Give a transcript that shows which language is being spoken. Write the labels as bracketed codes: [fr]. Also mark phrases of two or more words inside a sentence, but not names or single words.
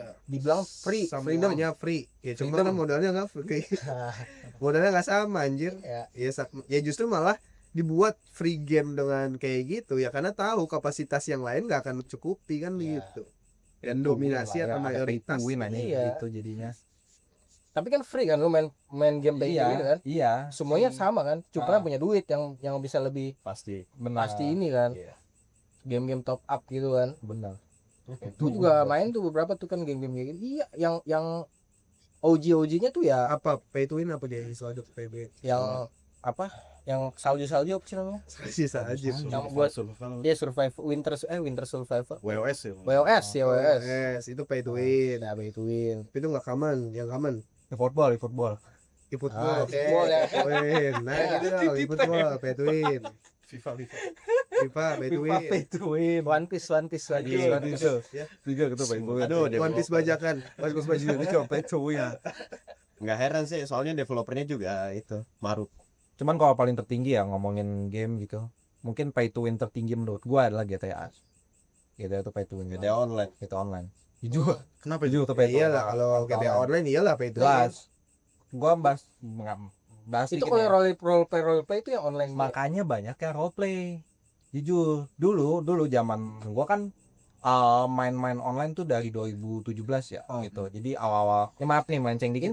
[id] Dibilang free, freedom. Semuanya free. Ya cuma Freedom. kan modalnya nggak free. Modalnya nggak sama anjir. Ya, Ya justru malah dibuat [en] free game [id] dengan kayak gitu ya karena tahu kapasitas yang lain nggak akan cukupi kan Ya. gitu. Dan dominasi atau [en] Ada pay to [id] mayoritas. win aja Iya. gitu jadinya. tapi kan free kan lu main game kayak gitu kan. Iya, Semuanya sama kan. Cuma Ah. punya duit yang bisa lebih Pasti. benar. pasti ini kan. Iya. Game-game top up gitu kan. Benar. Gue juga main tuh beberapa tuh kan game-game kayak gitu. Iya, yang OG-OG-nya tuh ya Apa [en] pay to win [id] apa dia istilah PB? yang apa? Yang salju-salju apa sih namanya? Sisa aja. Yang buat dia [en] survive winter survivor. [id] WOS ya. WOS ya WOS. [en] Yes, itu pay to win. Nah, pay to win. [id] Tapi itu nggak common, yang common. Football. E-football, Ah, e-football ya. [en] pay to win. [id] Nah gitu dong, [en] e-football, pay to win. [id] FIFA. [en] FIFA, pay to win. to win. [id] One Piece. Iya, itu. Ya. [en] Tiga gitu pay to win. [id] Aduh, One Piece bajakan. One Piece bajakan. [en] Itu pay to win. [id] Nggak heran sih, soalnya developernya juga itu Maruk. Cuman kalau paling tertinggi ya ngomongin game gitu, mungkin [en] pay to win [id] tertinggi menurut gua adalah GTA. [en] GTA itu pay to win. [id] GTA Online. GTA Online. Jujur. Kenapa Jujur tuh Ya [en] pay to win. [id] iyalah kalau GTA online iyalah [en] pay to win. [id] Jelas. Gua bahas Itu dikit kalau ya. [en] role play [id] itu yang online. Makanya banyak yang roleplay. Jujur, dulu zaman gua kan main-main online tuh dari 2017 ya gitu. Jadi awal-awal, ya maaf nih melenceng Ini